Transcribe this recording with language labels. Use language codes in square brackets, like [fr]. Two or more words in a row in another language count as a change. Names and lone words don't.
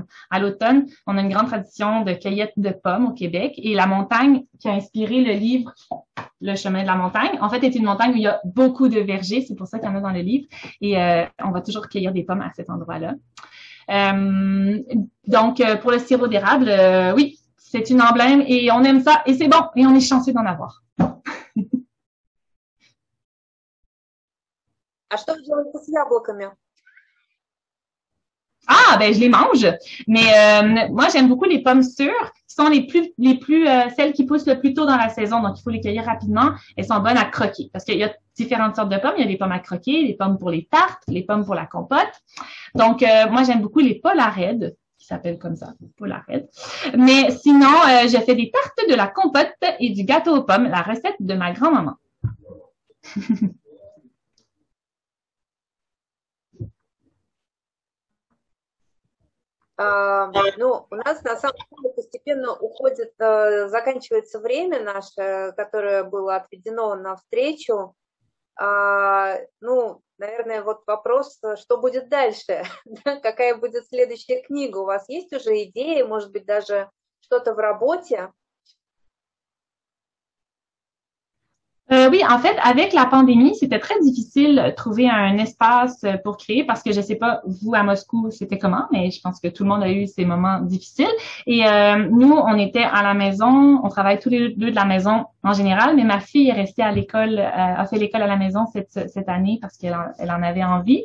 [fr] À l'automne, on a une grande tradition de cueillette de pommes au Québec et la montagne qui a inspiré le livre Le chemin de la montagne, en fait, est une montagne où il y a beaucoup de vergers, c'est pour ça qu'il y en a dans le livre et on va toujours cueillir des pommes à cet endroit-là. Donc, pour le sirop d'érable, oui, c'est une emblème et on aime ça et c'est bon et on est chanceux d'en avoir. [ru] А что вы делаете с яблоками? [fr] Ah, ben je les mange, mais moi j'aime beaucoup les pommes sûres, qui sont celles qui poussent le plus tôt dans la saison, donc il faut les cueillir rapidement. Elles sont bonnes à croquer parce qu'il y a différentes sortes de pommes. Il y a des pommes à croquer, des pommes pour les tartes, les pommes pour la compote. Donc moi j'aime beaucoup les Polareds, qui s'appellent comme ça, Polareds. Mais sinon, je fais des tartes, de la compote et du gâteau aux pommes, la recette de ma grand-maman. [ru] Ну, у нас на самом деле постепенно уходит, заканчивается время наше, которое было отведено на встречу. Ну, наверное, вот вопрос, что будет дальше? Какая будет следующая книга? У вас есть уже идеи, может быть, даже что-то в работе? [fr] Oui, en fait, avec la pandémie, c'était très difficile de trouver un espace pour créer parce que je sais pas, vous à Moscou, c'était comment, mais je pense que tout le monde a eu ces moments difficiles. Et nous, on était à la maison, on travaille tous les deux de la maison en général, mais ma fille est restée à l'école, a fait l'école à la maison cette année parce qu'elle en avait envie.